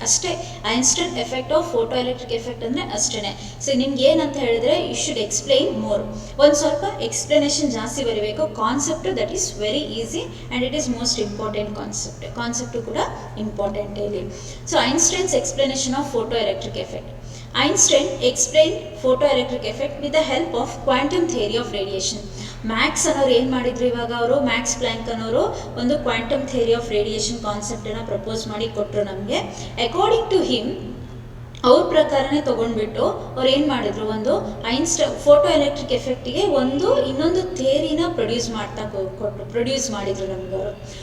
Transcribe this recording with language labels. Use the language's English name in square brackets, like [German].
[Kannada] ಅಷ್ಟೇ Einstein effect of photo electric effect ಅಂದರೆ ಅಷ್ಟೇ. ಸೊ ನಿಮ್ಗೆ ಏನಂತ ಹೇಳಿದ್ರೆ, [English] You should explain more. [Kannada] ಒಂದು ಸ್ವಲ್ಪ ಎಕ್ಸ್ಪ್ಲನೇಷನ್ ಜಾಸ್ತಿ ಬರೀಬೇಕು. [English] concept that is very easy and it is most important concept [Kannada] ಕೂಡ ಇಂಪಾರ್ಟೆಂಟ್ ಇಲ್ಲಿ. [English] So Einstein's explanation of photo electric effect. Einstein explained photoelectric effect with the help of quantum theory of radiation. [Kannada] Max ಅನ್ನೋರು ಏನು ಮಾಡಿದ್ರು ಇವಾಗ ಅವರು Max Planck ಅನ್ನೋರು ಒಂದು quantum theory of radiation ಕಾನ್ಸೆಪ್ಟನ್ನು propose ಮಾಡಿ ಕೊಟ್ಟರು ನಮಗೆ. [English] according to him [Kannada] ಅವ್ರ ಪ್ರಕಾರನೇ ತೊಗೊಂಡ್ಬಿಟ್ಟು ಅವ್ರು ಏನು ಮಾಡಿದ್ರು, ಒಂದು ಫೋಟೋ ಎಲೆಕ್ಟ್ರಿಕ್ ಎಫೆಕ್ಟಿಗೆ ಇನ್ನೊಂದು ಥಿಯರಿನ ಪ್ರೊಡ್ಯೂಸ್ ಮಾಡಿದ್ರು ನಮ್ಗೆ ಅವರು.